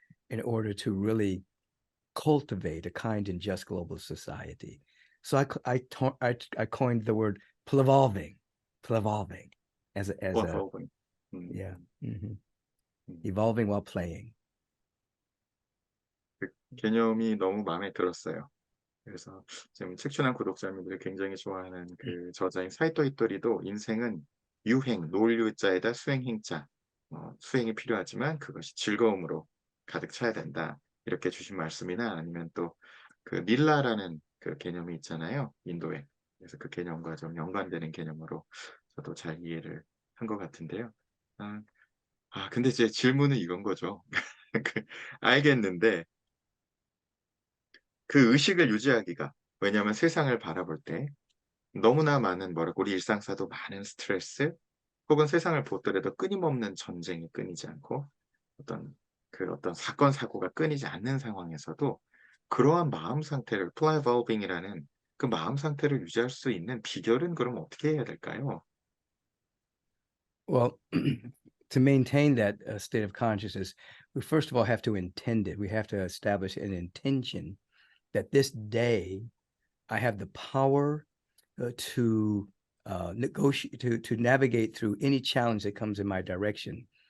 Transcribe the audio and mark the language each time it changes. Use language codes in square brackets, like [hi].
[en] in order to really cultivate a kind and just global society. So I coined the word plevolving as a evolving. yeah, 음. evolving while playing. [ko] 그 개념이 너무 마음에 들었어요. 그래서 지금 책춘한 구독자님들이 굉장히 좋아하는 그 저자인 사이토 이토리도 인생은 유행, 놀유자에다 수행행자, 수행이 필요하지만 그것이 즐거움으로 가득 차야 된다. 이렇게 주신 말씀이나 아니면 또 그 닐라라는 그 개념이 있잖아요. 인도에. 그래서 그 개념과 좀 연관되는 개념으로 저도 잘 이해를 한 것 같은데요. 아, 근데 제 질문은 이건 거죠. 그 알겠는데 그 의식을 유지하기가 왜냐하면 세상을 바라볼 때 너무나 많은 뭐랄까 우리 일상사도 많은 스트레스 혹은 세상을 보더라도 끊임없는 전쟁이 끊이지 않고 어떤 사건 사고가 끊이지 않는 상황에서도 그러한 마음 상태를 플라이볼빙이라는 그 마음 상태를 유지할 수 있는 비결은 그럼 어떻게 해야 될까요? [en] Well, to maintain that state of consciousness, we first of all have to intend it. We have to establish an intention that this day I have the power to negotiate, to navigate through any challenge that comes in my direction.